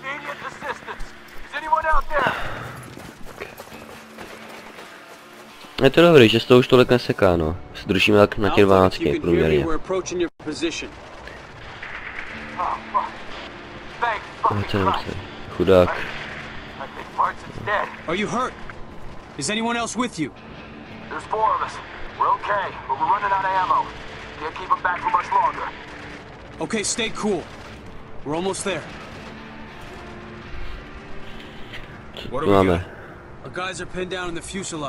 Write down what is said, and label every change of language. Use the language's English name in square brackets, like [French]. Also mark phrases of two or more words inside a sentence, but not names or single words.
[Czech] Je to dobrý, že z toho už tolik neseká, no. Se držíme tak na těch 12 průměrně. Chudák. [English] Are you hurt? Is anyone else with you? There's 4 of us. We're okay, but we're running out of ammo. Can't keep them back for much longer. Okay, stay cool. We're almost there. [Czech] Co máme? [English] Our guys are pinned down in the fuselage.